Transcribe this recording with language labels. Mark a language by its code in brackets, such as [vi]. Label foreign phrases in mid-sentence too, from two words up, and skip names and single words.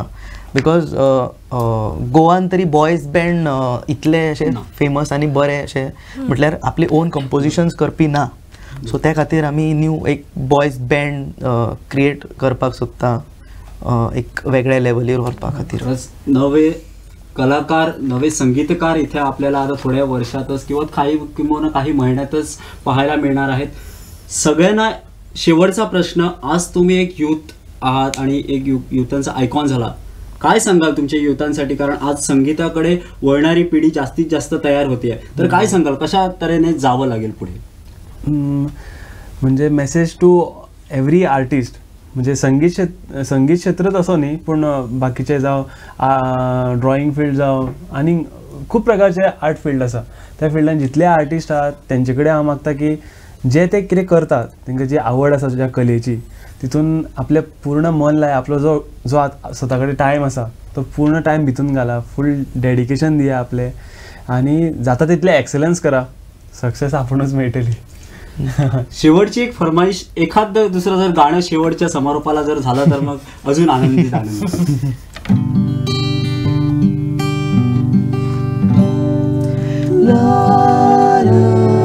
[kok] बिकॉज गोवान तरी [en] boys band [kok] इतले अशे फेमस आनी बरे अशे म्हटल्यार आपले [en] own compositions [kok] करपी ना. सो त्या खातीर आमी न्यू एक [en] boys band [kok] क्रिएट करपाक सोदता एक वेगळ्या लेवलीर व्हरपा खातीर. [mr] नवे कलाकार नवे संगीतकार इथे आपल्याला आता थोड्या वर्षातच किंवा काही महिन्यातच पाहायला मिळणार आहेत. सगळ्यांना शेवटचा प्रश्न, आज तुम्ही एक यूथ आहात आणि एक युथांचा आयकॉन झाला, काय सांगाल तुमच्या युथांसाठी? कारण आज संगीताकडे वळणारी पिढी जास्तीत जास्त तयार होते, तर काय सांगाल कशा तऱ्हेने जावं लागेल पुढे? म्हणजे [en] message to every artist, [mr] म्हणजे संगीत क्षेत्रच असो न्ही पण बाकीचे जावं [en] drawing field [mr] जावं आनी [kok] खूप प्रकारचे [en] art field [kok] आसा, त्या फिल्डान जितले आर्टिस्ट आहात तेंचे कडेन हांव मागता की जे ते कितें करतात तांकां जी आवड आसा ज्या कलेची तितून आपले पूर्ण मन लाय, आपलो जो स्वता कडेन टायम आसा तो पूर्ण टायम भितून घाला, [en] full dedication [kok] दिया आपले आनी जाता तितले एक्सलन्स करा, सक्सेस आपुणूच मेळटली. [mr] शेवटची एक फरमाईश, एखाद दुसरं जर गाणं शेवटच्या समारोपाला जर झालं तर मग अजून आनंदित